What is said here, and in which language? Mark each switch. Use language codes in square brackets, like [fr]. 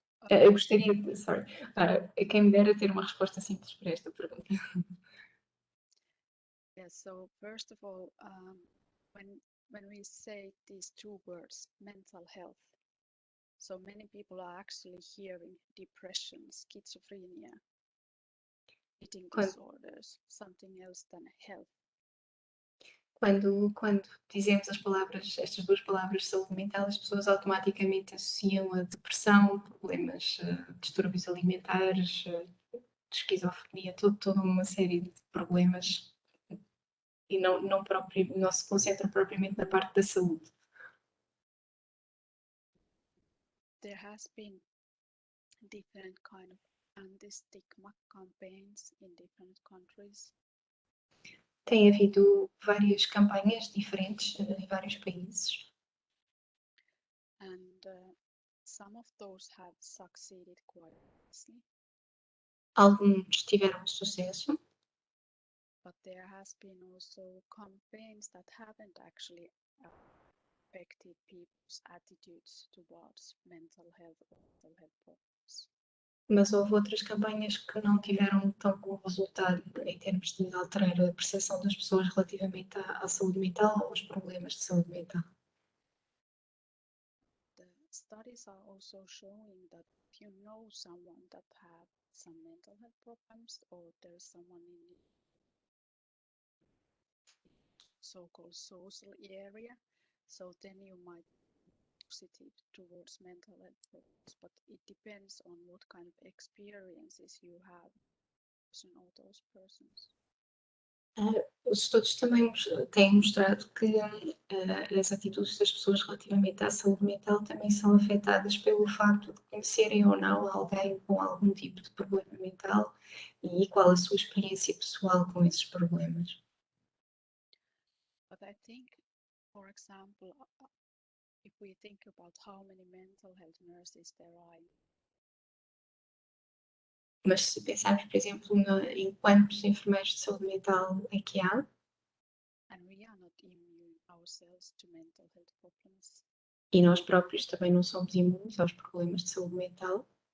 [pt] Eu gostaria de, quem me dera ter uma resposta simples para esta pergunta. [en] Yes, so first of all, when we say these two words, mental health, so many people are actually hearing depression, schizophrenia, eating disorders, something else than health. [pt] Quando dizemos estas duas palavras, saúde mental, as pessoas automaticamente associam a depressão, problemas, distúrbios alimentares, esquizofrenia, toda uma série de problemas e não se concentram propriamente na parte da saúde. [en] There has been different kind of anti-stigma campaigns in different countries. [pt] Tem havido várias campanhas diferentes em vários países. [en] And some of those have succeeded quite nicely. [pt] Alguns tiveram sucesso. [en] But there has been also campaigns that haven't actually affected people's attitudes towards mental health or mental health problems. [pt] Mas houve outras campanhas que não tiveram tão bom resultado em termos de alterar a percepção das pessoas relativamente à saúde mental ou aos problemas de saúde mental. [en] The studies are also showing that if you know someone that have some mental health problems or there's someone in so-called social area, so then you might positive towards mental health problems, but it depends on what kind of experiences you have or those persons. [pt] os estudos também têm mostrado que as atitudes das pessoas relativamente à saúde mental também são afetadas pelo facto de conhecerem ou não alguém com algum tipo de problema mental e qual a sua experiência pessoal com esses problemas. [en] But I think, for example, if we think about how many mental health nurses there are, [pt] Mas se pensarmos, por exemplo, em quantos enfermeiros de saúde mental é que há, [en] and we are not immune ourselves to mental health problems, [pt] e nós próprios também não somos imunes aos problemas de saúde mental,